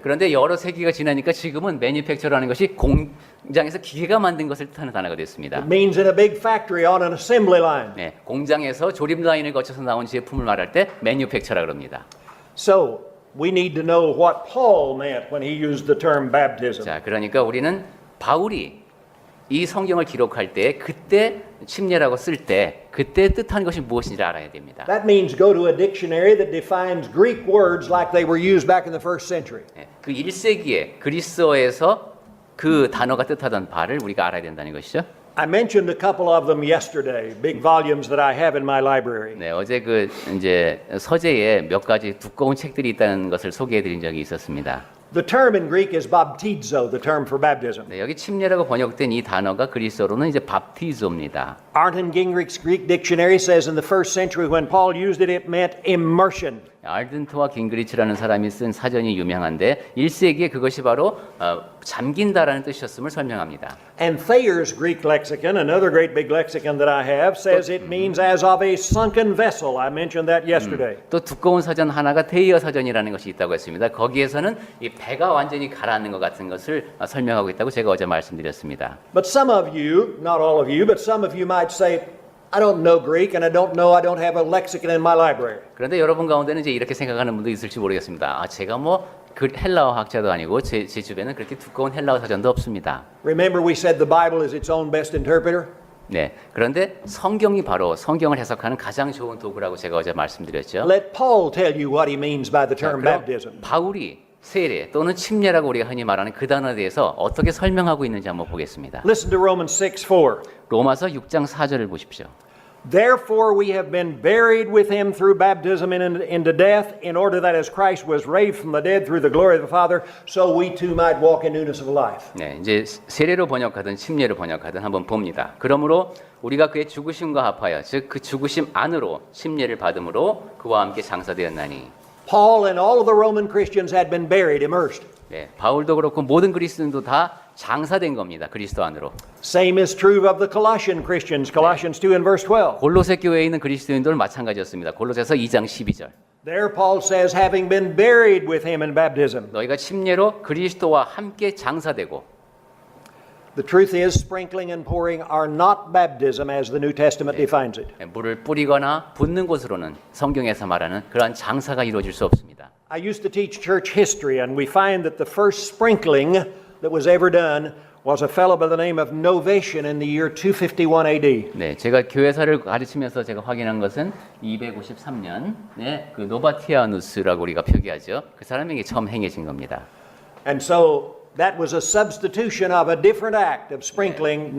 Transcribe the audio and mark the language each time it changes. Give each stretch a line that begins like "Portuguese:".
Korean: 그런데 여러 세기가 지나니까 지금은 manufacture라는 것이 공장에서 기계가 만든 것을 뜻하는 단어가 됐습니다.
English: It means in a big factory on an assembly line.
Korean: 네, 공장에서 조립 라인을 거쳐서 나온 제품을 말할 때 manufacture라고 합니다.
English: So, we need to know what Paul meant when he used the term baptism.
Korean: 자, 그러니까 우리는 바울이 이 성경을 기록할 때 그때 침례라고 쓸 때 그때 뜻하는 것이 무엇인지 알아야 됩니다.
English: That means go to a dictionary that defines Greek words like they were used back in the first century.
Korean: 네, 그 1세기에 그리스어에서 그 단어가 뜻하던 바를 우리가 알아야 된다는 것이죠.
English: I mentioned a couple of them yesterday, big volumes that I have in my library.
Korean: 네, 어제 그 이제 서재에 몇 가지 두꺼운 책들이 있다는 것을 소개해 드린 적이 있었습니다.
English: The term in Greek is baptizo, the term for baptism.
Korean: 네, 여기 침례라고 번역된 이 단어가 그리스어로는 이제 밥티조입니다.
English: Arnton Gingrich's Greek dictionary says in the first century when Paul used it, it meant immersion.
Korean: 알든트와 깅그리치라는 사람이 쓴 사전이 유명한데 1세기에 그것이 바로 잠긴다라는 뜻이었음을 설명합니다.
English: And Thayer's Greek lexicon, another great big lexicon that I have, says it means as of a sunken vessel. I mentioned that yesterday.
Korean: 또 두꺼운 사전 하나가 테이어 사전이라는 것이 있다고 했습니다. 거기에서는 이 배가 완전히 가라앉는 것 같은 것을 설명하고 있다고 제가 어제 말씀드렸습니다.
English: But some of you, not all of you, but some of you might say, I don't know Greek and I don't have a lexicon in my library.
Korean: 그런데 여러분 가운데는 이제 이렇게 생각하는 분도 있을지 모르겠습니다. 아, 제가 뭐 그 헬라어 학자도 아니고 제 주변에는 그렇게 두꺼운 헬라어 사전도 없습니다.
English: Remember we said the Bible is its own best interpreter?
Korean: 네. 그런데 성경이 바로 성경을 해석하는 가장 좋은 도구라고 제가 어제 말씀드렸죠.
English: Let Paul tell you what he means by the
Korean: 자,
English: term
Korean: 그럼
English: baptism.
Korean: 바울이 세례 또는 침례라고 우리가 흔히 말하는 그 단어에 대해서 어떻게 설명하고 있는지 한번 보겠습니다.
English: Listen to Romans 6:4.
Korean: 로마서 6장 4절을 보십시오.
English: Therefore we have been buried with him through baptism into death, in order that as Christ was raised from the dead through the glory of the Father, so we too might walk in newness of life.
Korean: 네, 이제 세례로 번역하든 침례로 번역하든 한번 봅니다. 그러므로 우리가 그의 죽으심과 합하여 즉 그 죽으심 안으로 침례를 받음으로 그와 함께 장사되었나니.
English: Paul and all of the Roman Christians had been buried, immersed.
Korean: 네, 바울도 그렇고 모든 그리스도인도 다 장사된 겁니다. 그리스도 안으로.
English: Same is true of the Colossian Christians, Colossians 2 and verse 12.
Korean: 골로새 교회에 있는 그리스도인들 마찬가지였습니다. 골로새서 2장 12절.
English: There Paul says, having been buried with him in baptism.
Korean: 너희가 침례로 그리스도와 함께 장사되고.
English: The truth is, sprinkling and pouring are not baptism as the New Testament defines it.
Korean: 물을 뿌리거나 붓는 곳으로는 성경에서 말하는 그러한 장사가 이루어질 수 없습니다.
English: I used to teach church history, and we find that the first sprinkling that was ever done was a fellow by the name of Novatian in the year 251 AD.
Korean: 네, 제가 교회사를 가르치면서 제가 확인한 것은 253년 그 노바티아누스라고 우리가 표기하죠. 그 사람에게 처음 행해진 겁니다.
English: And so that was a substitution of a different act of sprinkling.